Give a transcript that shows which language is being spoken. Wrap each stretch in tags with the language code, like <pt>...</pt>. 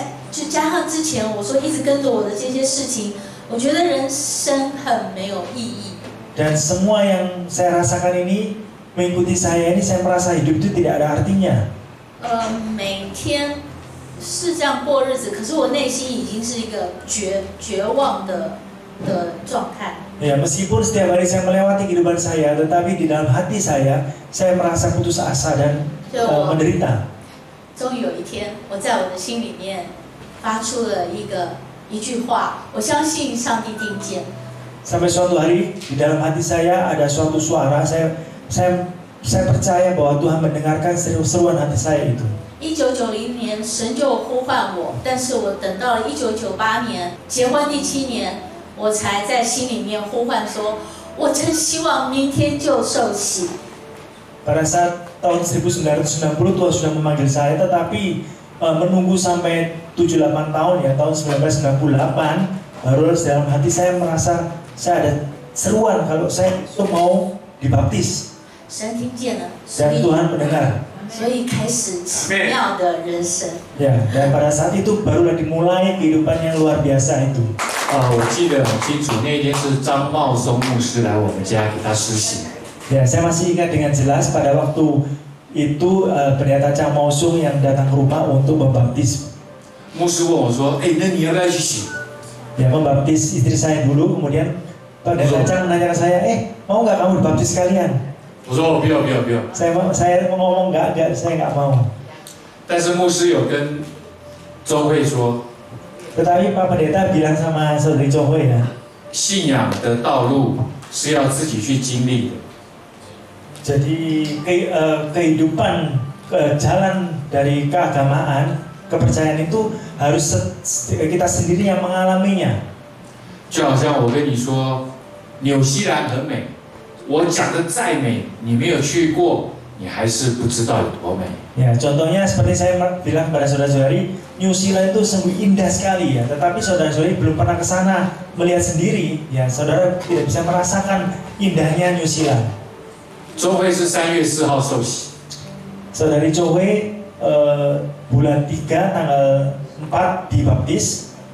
<zh>就加上之前我说一直跟着我的这些事情，我觉得人生很没有意义。</zh> <id>Dan semua yang saya rasakan ini mengikuti saya ini, saya merasa hidup itu tidak ada artinya.</id> <zh>每天是这样过日子，可是我内心已经是一个绝望的状态。</zh> <id>Ya, meskipun setiap hari saya melewati kehidupan saya, tetapi di dalam hati saya merasa putus asa dan menderita.</id> <zh>终于有一天，我在我的心里面发出了一句话，我相信上帝听见。</zh> <id>Sampai suatu hari di dalam hati saya ada suatu suara, saya percaya bahwa Tuhan mendengarkan seruan hati saya itu.</id> <zh>1990年，神就呼唤我，但是我等到了1998年，结婚第7年，我才在心里面呼唤说，我真希望明天就受洗。</zh> <id>Pada saat tahun 1990 Tuhan sudah memanggil saya, tetapi menunggu sampai 7-8 tahun ya, tahun 1998 baru dalam hati saya merasa saya ada seruan kalau saya itu mau dibaptis.</id> <zh>神听见了，</zh> <id>Dan Tuhan mendengar.</id> <zh>所以开始奇妙的人生。</zh> <id>Ya, dan pada saat itu barulah dimulai kehidupan yang luar biasa itu.</id> <zh>我记得很清楚，那一天是张茂松牧师来我们家给他施洗。</zh> <id>Ya, saya masih ingat dengan jelas pada waktu itu pendeta Chang Mausung yang datang ke rumah untuk membaptis.</id> <zh>牧师问我说：“那你要不要一起洗？”</zh> <id>Ya, membaptis istri saya dulu, kemudian pendeta Chang menanya ke saya, mau nggak kamu dibaptis sekalian?</id> <zh>我说：“不要。”</zh> <id>Saya ngomong enggak, saya nggak mau.</id> <zh>但是牧师有跟周慧说，</zh> <id>Tetapi Pak Pendeta bilang sama saudari Jokowi ya,</id> <zh>信仰的道路是要自己去经历的。</zh> <id>Jadi kehidupan jalan dari keagamaan kepercayaan itu harus kita sendiri yang mengalaminya.</id> <zh>就好像我跟你说，纽西兰很美，我讲的再美，你没有去过，你还是不知道有多美。</zh> <id>Ya, contohnya seperti saya bilang kepada saudara-saudari, New Zealand itu sungguh indah sekali ya. Tetapi saudara-saudari belum pernah ke sana melihat sendiri, ya saudara tidak bisa merasakan indahnya New Zealand.</id> <zh>周会是3月4号受洗，</zh> <id>Saudari Jowe bulan 3 tanggal 4 dibaptis.</id>